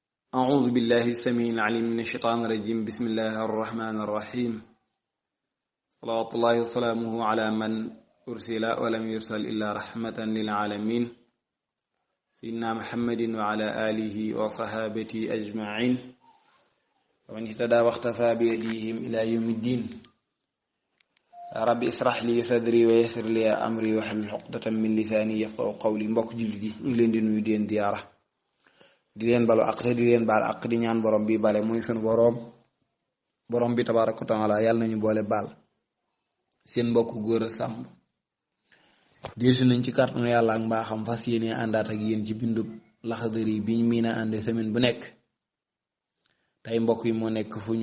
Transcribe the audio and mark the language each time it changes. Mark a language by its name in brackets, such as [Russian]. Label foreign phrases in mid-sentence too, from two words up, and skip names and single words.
[Arabic] أعوذ بالله السميع العليم من الشيطان الرجيم بسم الله الرحمن الرحيم صلوات الله وسلامه على من أرسل ولم يرسل إلا رحمة للعالمين سيدنا محمد وعلى آله وصحابته أجمعين ومن اهتدى واختفى بهديهم إلى يوم الدين ربي اسرح لي صدري ويسر لي أمري واحلل عقدة من لساني يفقهوا قولي [Wolof] mbokk jullit yi ñu ngi leen di nuyu di leen ziyaara di leen balu àq te di leen baal àq di ñaan borom bi bale muy sunu borom bi [Arabic] تبارك وتعالى [Wolof] yàlla nañu boole baal seen mbokk góor a sàmb dellusi nañ ci kàttanu yàlla ak mbaaxam fas yéene àndaat ak yéen ci bindub Laxdari bi ñu miin a ànde semaine bu nekk tey mbokk yi moo nekk